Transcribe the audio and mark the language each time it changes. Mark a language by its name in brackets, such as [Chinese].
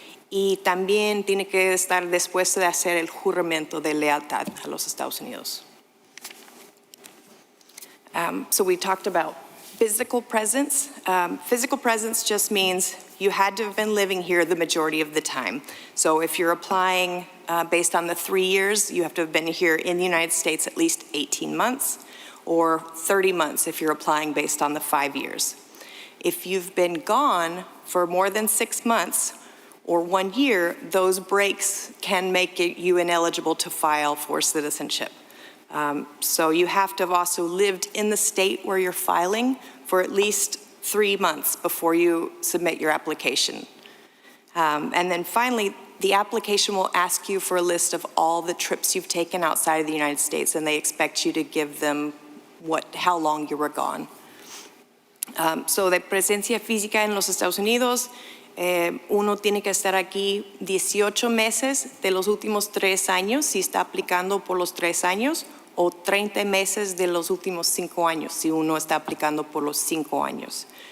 [Spanish] Y también tiene que estar dispuesto de hacer el juramento de lealtad a los Estados Unidos. [English] So we talked about physical presence. Physical presence just means you had to have been living here the majority of the time. So if you're applying based on the 3 years, you have to have been here in the United States at least 18 months, or 30 months if you're applying based on the 5 years. If you've been gone for more than 6 months or 1 year, those breaks can make you ineligible to file for citizenship. So you have to have also lived in the state where you're filing for at least 3 months before you submit your application. And then finally, the application will ask you for a list of all the trips you've taken outside of the United States, and they expect you to give them how long you were gone. [Spanish] So de presencia física en los Estados Unidos, uno tiene que estar aquí 18 meses de los últimos 3 años si está aplicando por los 3 años, o 30 meses de los últimos 5 años si uno está aplicando por los 5 años.